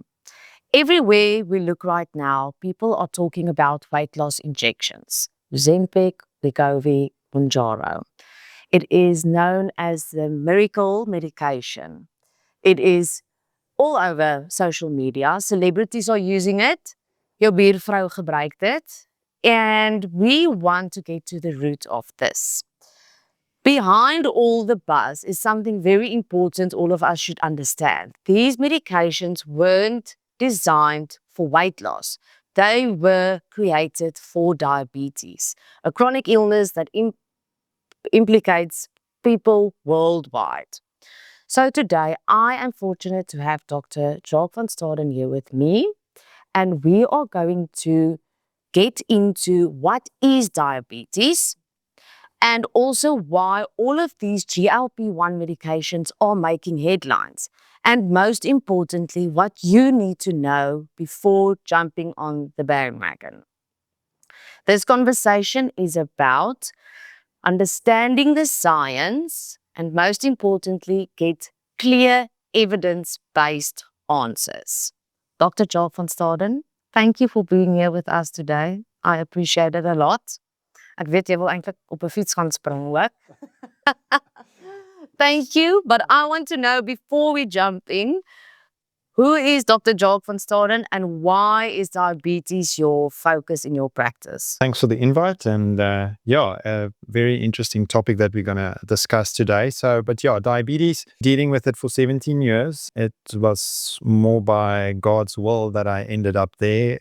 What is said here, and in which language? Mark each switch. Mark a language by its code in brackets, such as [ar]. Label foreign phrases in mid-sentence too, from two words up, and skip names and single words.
[en] Everywhere we look right now, people are talking about weight loss injections. Ozempic, Wegovy, Mounjaro. It is known as the miracle medication. It is all over social media. Celebrities are using it. [af] Jou buurvrou gebruikt it. [en] And we want to get to the root of this. Behind all the buzz is something very important all of us should understand. These medications weren't designed for weight loss. They were created for diabetes, a chronic illness that implicates people worldwide. So today, I am fortunate to have Dr. Jacques van Staden here with me, and we are going to get into what is diabetes, and also why all of these GLP-1 medications are making headlines. And most importantly, what you need to know before jumping on the bandwagon. This conversation is about understanding the science and, most importantly, get clear evidence-based answers. Dr. Jacques van Staden, thank you for being here with us today. I appreciate it a lot. [af] Ek weet jy wil eintlik op 'n fiets gaan spring ook. [en] Thank you, but I want to know before we jump in, who is Dr. Jacques van Staden and why is diabetes your focus in your practice? Thanks for the invite, and a very interesting topic that we're going to discuss today. Diabetes, dealing with it for 17 years. It was more by God's will that I ended up there.